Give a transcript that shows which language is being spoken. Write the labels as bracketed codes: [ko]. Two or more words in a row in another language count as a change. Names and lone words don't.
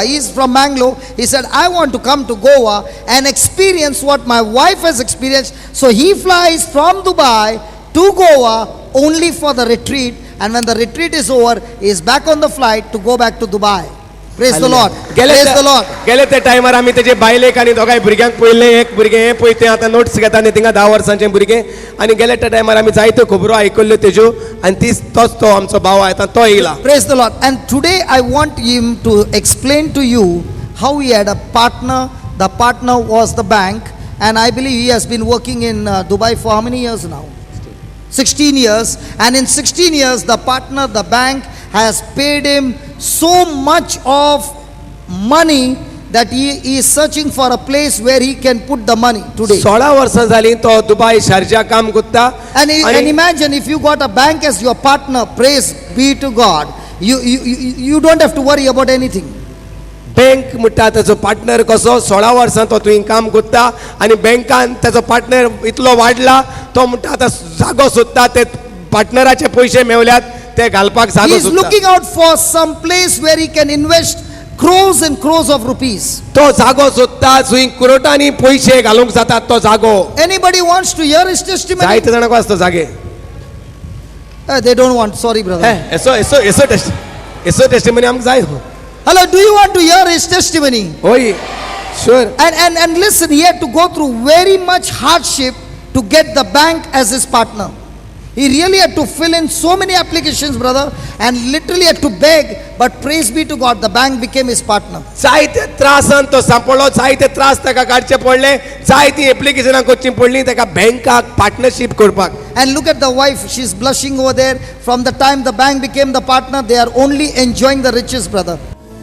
[en] He is from Mangalore. He said, I want to come to Goa and experience what my wife has experienced. So he flies from Dubai to Goa only for the retreat. And when the retreat is over, he is back on the flight to go back to Dubai. Praise the Lord. Praise the Lord. [kok] गेले त्या टायमार आमी तेजे बायलेक आनी दोगांय भुरग्यांक पळयलें. एक भुरगें हें पळय तें आतां नोट्स घेता आनी थिंगा 10 वर्सांचें भुरगें. आनी गेले त्या टायमार आमी जायत्यो खबरो आयकल्ल्यो तेज्यो आनी तोच तो आमचो भाव आतां तो येयला. [en] Praise the Lord. And today I want him to explain to you how he had a partner. The partner was the bank. And I believe he has been working in Dubai for how many years now? 16 years. And in 16 years, the partner, the bank, has paid him so much of money that he is searching for a place where he can put the money today. [kok] 16 वर्सां जालीं तो दुबय शारजा काम करता. [en] And imagine if you got a bank as your partner, praise be to God. You don't have to worry about anything. [kok] बँक म्हणटा ताचो पार्टनर कसो 16 वर्सां तो थंय काम करता आनी बँकान ताचो पार्टनर इतलो वाडला तो म्हणटा आतां जागो सोदता ते पार्टनराचे पयशे मेवल्यात ते घालपाक [en] He [kok] जागो [en] is [kok] सोदता. [en] looking out for some place where he can invest crores and crores of rupees. [kok] तो जागो सोदता थंय कुरोटांनी पयशे घालूंक जातात तो जागो. [en] Anybody wants to hear his testimony? [kok] जायते जाणांक आसता जागे. [en] They don't want. Sorry, brother. [kok] एसो टेस्टिमनी आमकां जाय. [en] Hello, do you want to hear his testimony? [kok] होय श्योर. [en] And listen, he had to go through very much hardship to get the bank as his partner. He really had to fill in so many applications, brother, and literally had to beg. But praise be to God, the bank became his partner. [kok] जायते त्रासान तो सांपडलो. जायते त्रास ताका काडचे पडले. जायती एप्लिकेशनां करची पडली ताका बँकाक पार्टनरशिप करपाक. [en] And look at the wife, she's blushing over there. From the time the bank became the partner, they are only enjoying the riches, brother.